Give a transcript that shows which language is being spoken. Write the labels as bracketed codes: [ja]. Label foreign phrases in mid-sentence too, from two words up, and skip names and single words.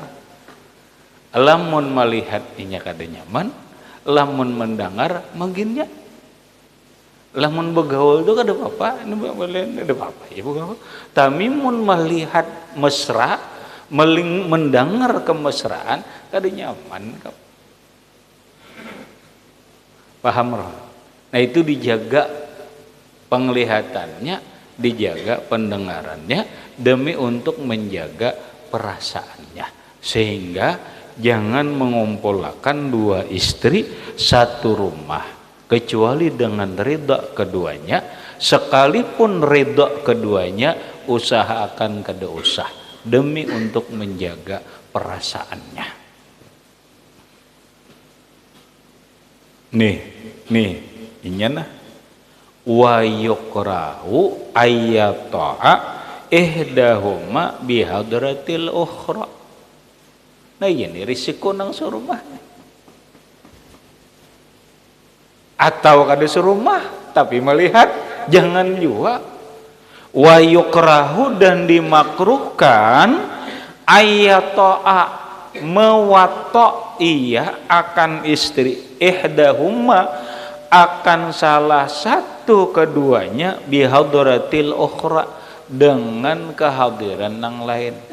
[bjn] Lamun melihat inya kada nyaman, lamun mendengar maginnya. Lamun begaul itu kada apa-apa, ini boleh ada apa-apa ya begaul. Tapi mun melihat mesra, mendengar kemesraan kada nyaman kamu. Paham roh? [id] Nah itu dijaga penglihatannya, dijaga pendengarannya demi untuk menjaga perasaannya, sehingga jangan mengumpulkan dua istri satu rumah kecuali dengan ridha keduanya, sekalipun ridha keduanya usahakan [bjn] kada usah [id] demi untuk menjaga perasaannya. [ar] Nih inyana wa yukrahu ayyata'a ihdahuma bihadratil ukhra. [bjn] Nah ini risiko nang surumahnya. Atau kada surumah tapi melihat, jangan juga. [ar] Wa yukrahu [id] dan dimakruhkan ayyata'a mewatok ia akan istri ihdahuma akan salah satu keduanya [ar] bihadratil ukhra [id] dengan kehadiran yang lain.